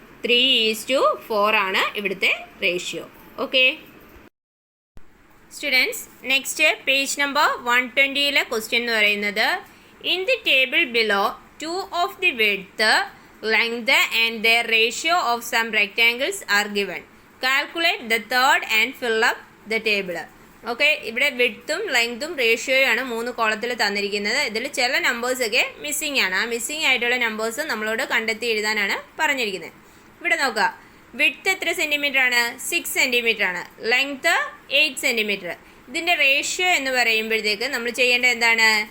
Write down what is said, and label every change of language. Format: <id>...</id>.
<ml>3:4 ആണ് ഇവിടുത്തെ ratio. Okay students, next page number 120-ലെ question എന്ന് പറയുന്നത്</ml> <en>In the table below 2 of the width, length and their ratio of some rectangles are given. Calculate the third and fill up the table.</en> <ml>Okay, ഇവിടെ വിഡ്ത്തും ലെങ്ത്തും റേഷ്യോയാണ് 3 കോളത്തിൽ തന്നിരിക്കുന്നത്. ഇതിൽ ചില നമ്പേഴ്സൊക്കെ missing ആണ്. ആ മിസ്സിംഗ് ആയിട്ടുള്ള നമ്പേഴ്സ് നമ്മളോട് കണ്ടെത്തി എഴുതാനാണ് പറഞ്ഞിരിക്കുന്നത്. ഇവിടെ നോക്കുക, വിഡ്ത്ത് എത്ര സെൻറ്റിമീറ്റർ ആണ്? 6 സെൻറ്റിമീറ്റർ ആണ്. Length 8 centimetre. ഇതിൻ്റെ റേഷ്യോ എന്ന് പറയുമ്പോഴത്തേക്ക് നമ്മൾ ചെയ്യേണ്ടത് എന്താണ്?</ml>